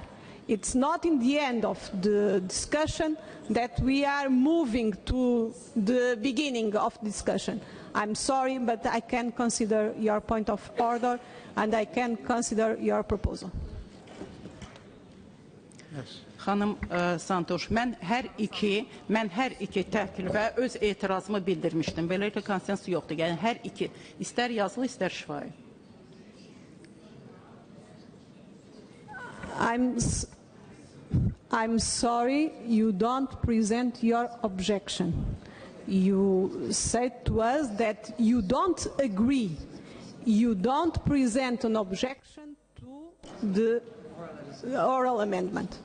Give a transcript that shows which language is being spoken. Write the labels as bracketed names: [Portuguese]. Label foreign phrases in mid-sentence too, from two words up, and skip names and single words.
[English] It's not in the end of the discussion that we are moving to the beginning of discussion. I'm sorry, but I can consider your point of order and I can consider your proposal. Yes. [Azerbaijani] Xanım Santoş, mən hər iki təklifə öz etirazımı bildirmişdim. Beləliklə konsensus yoxdur. Yəni hər iki, istər yazılı, istər şifahi. [English] I'm sorry you don't present your objection. You said to us that you don't agree. You don't present an objection to the oral amendment.